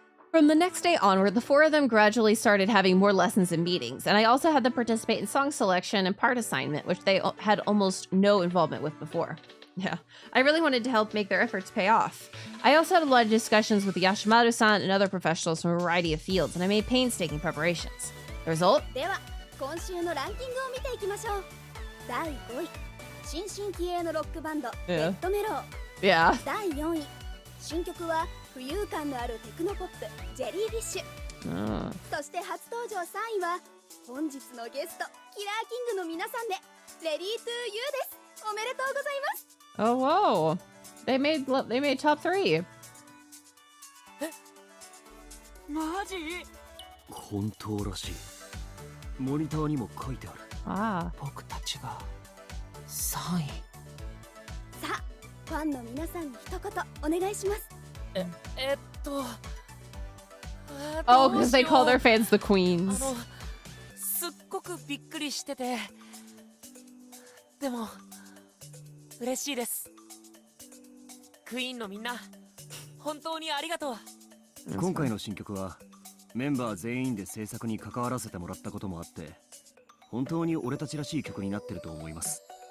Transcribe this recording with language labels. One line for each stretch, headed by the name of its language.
English: From the next day onward, the 4 of them gradually started having more lessons and meetings, and I also had them participate in song selection and part assignment, which they had almost no involvement with before. Yeah, I really wanted to help make their efforts pay off. I also had a lot of discussions with Yashimaru-san and other professionals from a variety of fields, and I made painstaking preparations. The result?
Japanese: では、今週のランキングを見ていきましょう。第5位、新進気鋭のロックバンド、レッドメロウ。
English: Yeah.
Japanese: 第4位、新曲は浮遊感のあるテクノポップ、ジェリーフィッシュ。そして初登場3位は、本日のゲスト、キラーキングの皆さんで、レディートゥーユーです。おめでとうございます。
English: Oh, whoa. They made top 3.
Japanese: マジ？本当らしい。モニターにも書いてある。ああ。僕たちが3位。さあ、ファンの皆さんに一言お願いします。
English: Oh, because they call their fans the queens.
Japanese: すっごくびっくりしてて、でも嬉しいです。クイーンのみんな、本当にありがとう。今回の新曲はメンバー全員で制作に関わらせてもらったこともあって、本当に俺たちらしい曲になってると思います。